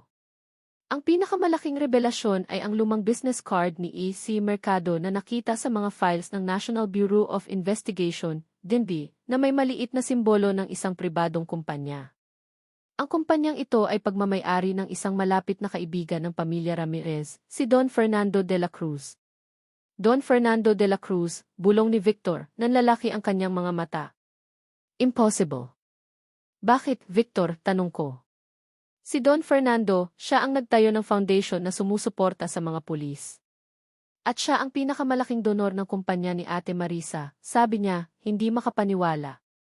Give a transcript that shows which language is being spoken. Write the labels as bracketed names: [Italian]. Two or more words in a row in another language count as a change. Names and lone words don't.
[Filipino] Ang pinakamalaking revelasyon ay ang lumang [English] business card [Filipino] ni E.C. Mercado na nakita sa mga files ng National Bureau of Investigation, DNB, na may maliit na simbolo ng isang pribadong kumpanya. Ang kumpanyang ito ay pagmamay-ari ng isang malapit na kaibigan ng pamilya Ramirez, si Don Fernando de la Cruz. Don Fernando de la Cruz, bulong ni Victor, nanlalaki ang kanyang mga mata. Impossible. Bakit, Victor, tanong ko. Si Don Fernando, siya ang nagtayo ng foundation na sumusuporta sa mga pulis. At siya ang pinakamalaking donor ng kumpanya ni Ate Marisa, sabi niya, hindi makapaniwala.